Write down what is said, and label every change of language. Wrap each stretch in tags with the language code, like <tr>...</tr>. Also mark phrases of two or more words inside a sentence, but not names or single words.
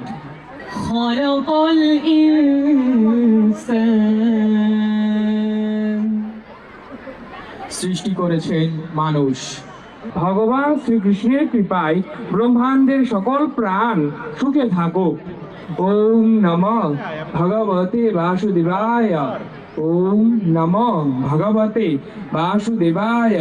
<ar>خلق الإنسان,</ar> <bn>সৃষ্টি করেছেন মানুষ। ভগবান শ্রীকৃষ্ণের কৃপায় ব্রহ্মাণ্ডের সকল প্রাণ সুখে থাকুক।</bn> <sa>ওম নমঃ ভগবতে বাসুদেবায়। ওম নমঃ ভগবতে বাসুদেবায়।</sa>